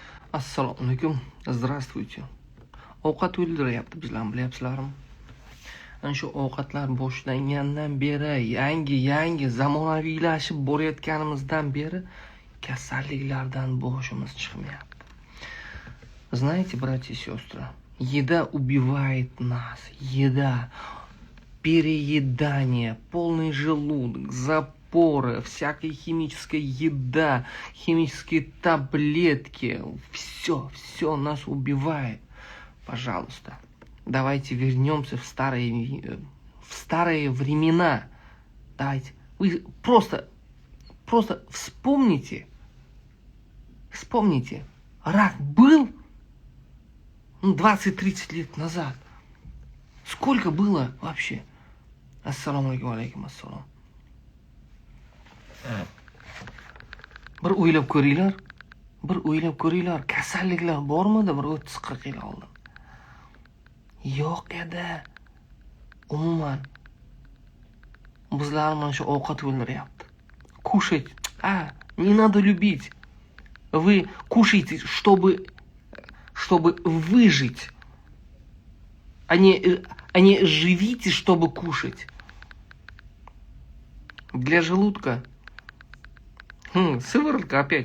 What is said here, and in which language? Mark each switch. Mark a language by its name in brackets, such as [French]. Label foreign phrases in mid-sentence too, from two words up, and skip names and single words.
[Uzbek] Assalomu alaykum. Здравствуйте. Ovqat o'ldiryapti bizlarni, bilyapsizlarmi? Ana shu ovqatlar boshlangandan beri, yangi zamonaviylashib borayotganimizdan beri kasalliklardan boshimiz chiqmayapti. [Russian] Знаете, братья и сестры, еда убивает нас. Еда, переедание, полный желудок, запоры, всякая химическая еда, химические таблетки, все нас убивает. Пожалуйста, давайте вернемся в старые времена. Давайте. Вы просто вспомните. Рак был 20-30 лет назад. Сколько было вообще? Ассаламу алейкум, ассалам. [Uzbek] Bir o'ylab ko'ringlar, kasalliklar bormidi bir 30-40 yil oldin? Yo'q edi. Umuman bizlar mana shu ovqat o'ldiryapti. [Russian] Кушать, не надо любить. Вы кушаете, чтобы выжить, а не живите, чтобы кушать. Для желудка. Сыворотка опять.